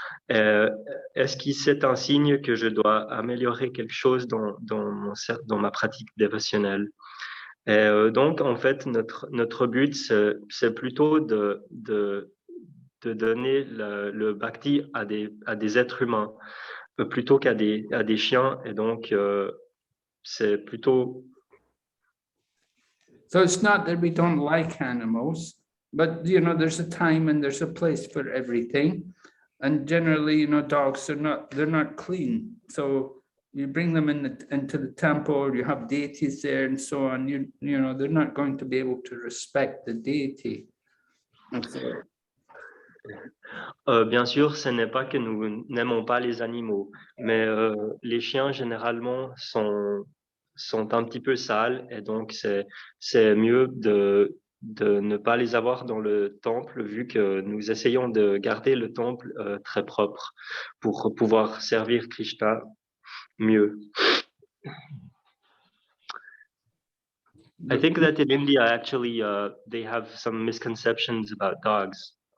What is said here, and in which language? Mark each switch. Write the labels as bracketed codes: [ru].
[fr] Est-ce que c'est un signe que je dois améliorer quelque chose dans ma pratique dévotionnelle? Et donc, en fait, notre but, c'est plutôt de donner le bhakti à des êtres humains plutôt qu'à des chiens. Et donc, c'est plutôt... [en] So it's not that we don't like animals, but, you know, there's a time and there's a place for everything. And generally, you know, dogs are they're not clean. So you bring them into the temple, you have deities there and so on, you know, they're not going to be able to respect the deity. [fr] Bien sûr, ce n'est pas que nous n'aimons pas les animaux, mais les chiens, généralement, sont un petit peu sales, et donc c'est mieux de ne pas les avoir dans le temple, vu que nous essayons de garder le temple très propre pour pouvoir servir Krishna mieux. [en] I think that in India, actually, they have some misconceptions about dogs.